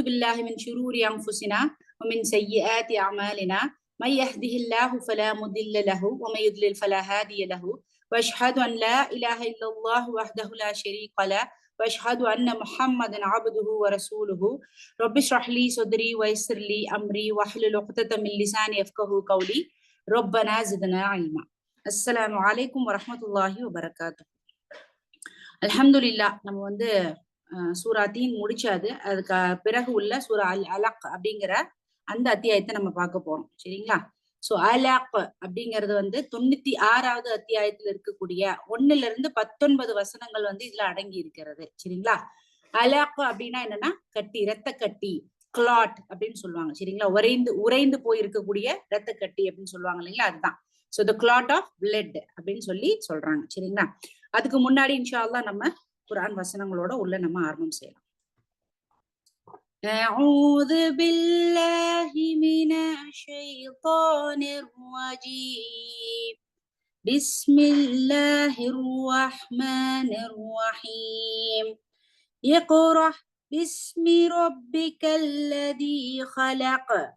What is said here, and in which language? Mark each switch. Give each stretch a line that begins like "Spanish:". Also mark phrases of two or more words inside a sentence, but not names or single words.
Arabic: بالله من شرور أنفسنا ومن سيئات أعمالنا من يهده الله فلا مضل له ومن يضلل فلا هادي له وأشهد أن لا إله إلا الله وحده لا شريك له وأشهد أن محمدا عبده ورسوله رب اشرح لي صدري ويسر لي أمري واحلل عقدة من لساني يفقهوا قولي ربنا زدنا علما. السلام عليكم ورحمة الله وبركاته.
Tamil: அல்ஹம்துலில்லாஹ். நம்ம சூரா தீன் முடிச்சாது. அதுக்கு பிறகு உள்ள சூரா அல் அலக் அப்படிங்கிற அந்த அத்தியாயத்தை நம்ம பார்க்க போறோம். சரிங்களா? சோ அலக் அப்படிங்கிறது 96வது அத்தியாயத்துல இருக்கக்கூடிய 1-19 வசனங்கள் இதுல அடங்கி இருக்கிறது. சரிங்களா? அலக் அப்படின்னா என்னன்னா கட்டி, ரத்த கட்டி, கிளாட் அப்படின்னு சொல்லுவாங்க. சரிங்களா? உறைந்து போயிருக்கக்கூடிய ரத்த கட்டி அப்படின்னு சொல்லுவாங்க இல்லைங்களா? அதுதான்.
English: so the clot of blood
Tamil: அப்படின்னு சொல்றாங்க. சரிங்களா? அதுக்கு முன்னாடி
Arabic: إن شاء الله
Tamil: நம்ம குர்ஆன் வசனங்களோட உள்ள நம்ம ஆரம்பம் செய்யலாம்.
Arabic: أعوذ بالله من الشيطان الرجيم بسم الله الرحمن الرحيم اقرأ باسم ربك الذي خلق